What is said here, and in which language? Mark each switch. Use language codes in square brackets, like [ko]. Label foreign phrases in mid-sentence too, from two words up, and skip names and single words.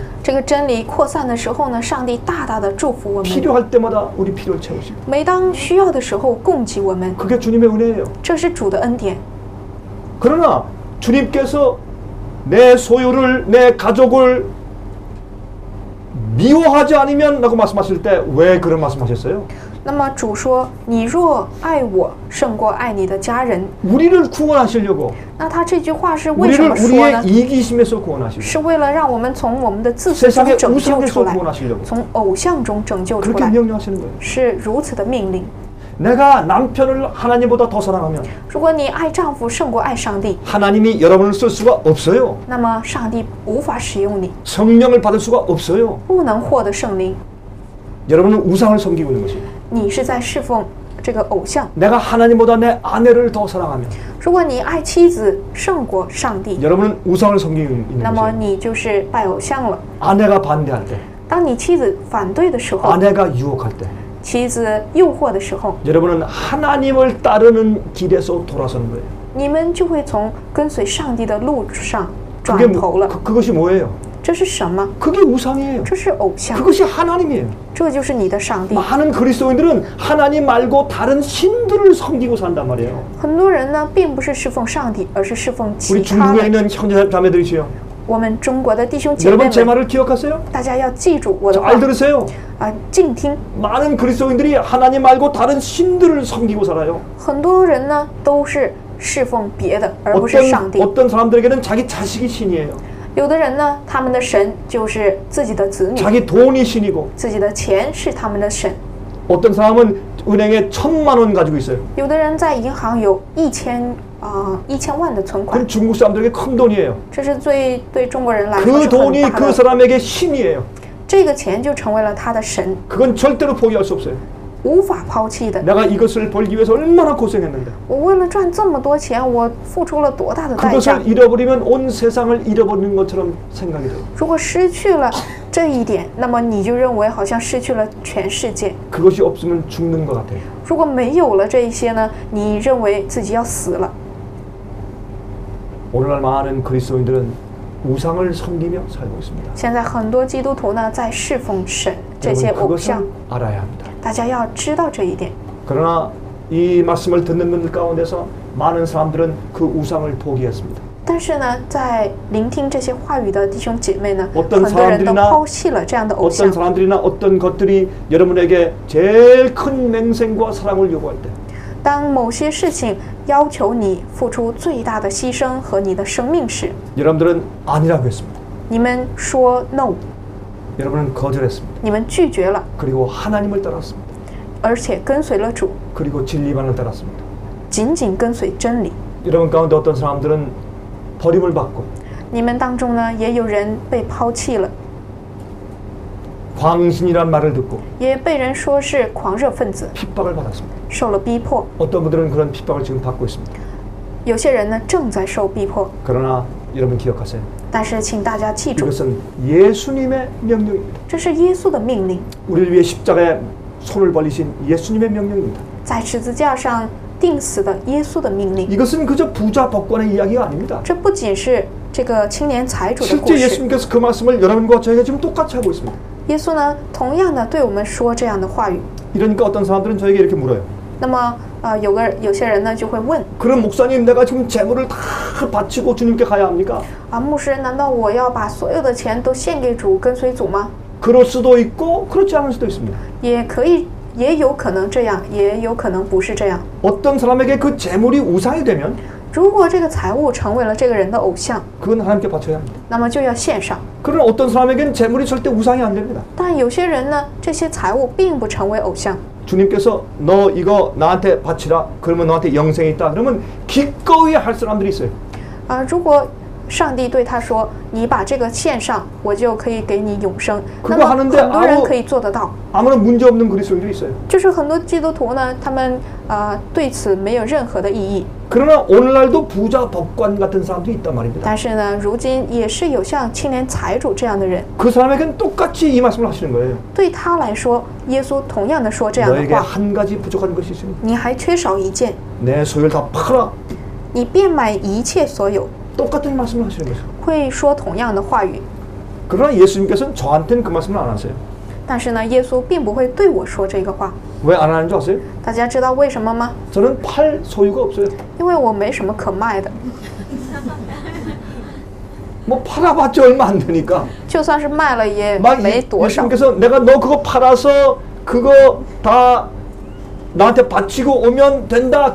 [zh] 这个真理扩散的时候呢，上帝大大的祝福我们。 [ko] 필요할 때마다 우리 필요를 채우시고 [zh] 每当需要的时候供给我们， [ko] 그게 주님의 은혜예요. [zh] 这是主的恩典。 [ko] 그러나 주님께서 내 소유를, 내 가족을 미워하지 않으면 라고 말씀하실 때 왜 그런 말씀하셨어요? [zh] 那么主说：“你若爱我胜过爱你的家人。” [ko] 우리를 구원하시려고 [zh] 那他这句话是为什 [ko] 우리를 [zh] 么说 [ko] 우리의 [zh] 呢？ [ko] 이기심에서 구원하시고 [zh] 是为了让我们从我们的自私中 [ko] 세상의 [zh] 拯救 [ko] 우상에서 [zh] 出来， [ko] 구원하시려고 [zh] 从偶像中拯救出 [ko] 그렇게 [zh] 来， [ko] 명령하시는 거예요. [zh] 是如此的命令。 [ko] 내가 남편을 하나님보다 더 사랑하면 [zh] 如果你爱丈夫胜过爱上帝， [ko] 하나님이 여러분을 쓸 수가 없어요. [zh] 那么上帝无法使用你， [ko] 성령을 받을 수가 없어요. [zh] 不能获得圣灵。 [ko] 여러분은 우상을 섬기고 있는 것이에요. [zh] 你是在侍奉这个偶像。 [ko] 내가 하나님보다 내 아내를 더 사랑하면 [zh] 如果你爱妻子胜过上帝， [ko] 여러분은 우상을 섬기고 있는 [zh] 那么 [ko] 것이에요. [zh] 你就是拜偶像了。 [ko] 아내가 반대할 때, [zh] 当你妻子反对的时候， [ko] 아내가 유혹할 때 [zh] 妻子诱惑的时候， [ko] 여러분은 하나님을 따르는 길에서 돌아서는 거예요. [zh] 你们就会从跟随上帝的路上 [ko] 그게 [zh] 转头了。 [ko] 그것이 뭐예요? [zh] 这是什么？ [ko] 그게 우상이에요. [zh] 这是偶像， [ko] 그것이 하나님이에요. [zh] 这就是你的上帝。 [ko] 많은 그리스도인들은 하나님 말고 다른 신들을 섬기고 산단 말이에요. [zh] 很多人呢，并不是侍奉上帝，而是侍奉 [ko] 우리 [zh] 其他 [ko] 중국에 [zh] 的。 [ko] 있는 형제 자매들이시요. [zh] 我们中国的弟兄姐妹 [ko] 여러분 제 [zh] 们， [ko] 말을 기억하세요? [zh] 大家要记住我的话 [ko] 잘 들으세요. [zh] 静听。 [ko] 많은 그리스도인들이 하나님 말고 다른 신들을 섬기고 살아요. [zh] 很多人呢，都是侍奉别的，而不是上帝。 [ko] 어떤 사람들에게는 자기 자식이 신이에요. [zh] 有的人呢，他们的神就是自己的子女， [ko] 자기 돈이 신이고 [zh] 自己的钱是他们的神。 [ko] 어떤 사람은 은행에 1,000만 원 가지고 있어요. [zh] 有的人在银行有1000万的存款， [ko] 그건 중국 사람들에게 큰 돈이에요. [zh] 这是对中国人来说 [ko] 그 [zh] 是很 [ko] 돈이 [zh] 大 [ko] 그 [zh] 的。 [ko] 사람에게 신이에요. [zh] 这个钱就成为了他的神， [ko] 그건 절대로 포기할 수 없어요. [zh] 无法抛弃的。 [ko] 내가 이것을 벌기 위해서 얼마나 고생했는데 [zh] 我为了赚这么多钱，我付出了多大的代价？ [ko] 그것을 잃어버리면 온 세상을 잃어버리는 것처럼 생각이 돼요. [zh] 如果失去了这一点，那么你就认为好像失去了全世界。 [ko] 그것이 없으면 죽는 것 같아요. [zh] 如果没有了这一些呢，你认为自己要死了。 [ko] 오늘날 많은 그리스도인들은 우상을 섬기며 살고 있습니다. [zh] 现在很多基督徒呢，在侍奉神这些 [ko] 여러분 [zh] 偶像， [ko] 그것을 알아야 합니다. [zh] 大家要知道这一点。 [ko] 그러나 이 말씀을 듣는 분들 가운데서 많은 사람들은 그 우상을 포기했습니다. [zh] 但是呢，在聆听这些话语的弟兄姐妹呢， [ko] 어떤 [zh] 很多人都 [ko] 사람들이나 [zh] 抛弃了这样的偶 [ko] 어떤 [zh] 像。 [ko] 사람들이나 어떤 것들이 여러분에게 제일 큰 맹생과 사랑을 요구할 때 [zh] 当某些事情要求你付出最大的牺牲和你的生命时， [ko] 여러분들은 아니라고 했습니다. [zh] 你们说 no， [ko] 여러분은 거절했습니다. [zh] 你们拒绝了， [ko] 그리고 하나님을 따랐습니다. [zh] 而且跟随了主， [ko] 그리고 진리만을 따랐습니다. [zh] 紧紧跟随真理。 [ko] 여러분 가운데 어떤 사람들은 버림을 받고 [zh] 你们当中呢，也有人被抛弃了， [ko] 광신이란 말을 듣고 [zh] 也被人说是狂热分子， [ko] 핍박을 받았습니다. [zh] 受了逼迫。 [ko] 어떤 분들은 그런 핍박을 지금 받고 있습니다. [zh] 有些人呢，正在受逼迫。 [ko] 그러나 여러분 기억하세요. [zh] 但是，请大家记住， [ko] 이것은 예수님의 명령입니다. [zh] 这是耶稣的命令， [ko] 우리를 위해 십자가에 손을 벌리신 예수님의 명령입니다. [zh] 在十字架上钉死的耶稣的命令。 [ko] 이것은 그저 부자 법관의 이야기가 아닙니다. [zh] 这不仅是这个青年财主的故 [ko] 실제 [zh] 事， [ko] 예수님께서 그 말씀을 여러분과 저에게 지금 똑같이 하고 있습니다. [zh] 耶稣呢，同样的对我们说这样的话语。 [ko] 이러니까 어떤 사람들은 저에게 이렇게 물어요. [zh] 那么，有些人呢就会问 [ko] 그럼 목사님 내가 지금 재물을 다 바치고 주님께 가야 합니까? [zh] 牧师，难道我要把所有的钱都献给主，跟随主吗？ [ko] 그럴 수도 있고 그렇지 않을 수도 있습니다. [zh] 也可以，也有可能这样，也有可能不是这样。 [ko] 어떤 사람에게 그 재물이 우상이 되면 [zh] 如果这个财物成为了这个人的偶像， [ko] 그건 하나님께 바쳐야 합니다. [zh] 那么就要献上。 [ko] 그러나 어떤 사람에게는 재물이 절대 우상이 안 됩니다. [zh] 但有些人呢，这些财物并不成为偶像。 [ko] 주님께서 너 이거 나한테 바치라. 그러면 너한테 영생이 있다. 그러면 기꺼이 할 사람들이 있어요. [zh] 如果上帝对他说：“你把这个献上，我就可以给你永生。” 那 [ko] 그거 [zh] 么 [ko] 하는데 [zh] 很多人可以做得到。 [ko] 아무런 문제 없는 그리스도인들이 있어요. [zh] 就是很多基督徒呢，他们对此没有任何的异议。 [ko] 그러나 오늘날도 부자 법관 같은 사람들이 있단 말입니다. [zh] 但是呢，如今也是有像青年财主这样的人。 [ko] 그 사람에게는 똑같이 이 말씀을 하시는 거예요. [zh] 对他来说，耶稣同样的说这样的 [ko] 너에게 [zh] 话： [ko] 한 가지 부족한 것이 있으니 [zh] 你还缺少一件， [ko] 내 소유를 다 팔아. [zh] 你变卖一切所有。 [ko] 똑같은 말씀을 하시는 거죠. [zh] 会说同样的话语。 [ko] 그러나 예수님께서는 저한테는 그 말씀을 안 하세요. [zh] 但是呢，耶稣并不会对我说这个话。 [ko] 왜 안 하는 줄 아세요? [zh] 大家知道为什么吗？ [ko] 저는 팔 소유가 없어요. [zh] 因为我没什么可卖的， [ko] 뭐 팔아봤자 얼마 안 되니까. [zh] 就算是卖了也 [ko] 막 [zh] 没多少。 [ko] 예수님께서 내가 너 그거 팔아서 그거 다 나한테 바치고 오면 된다.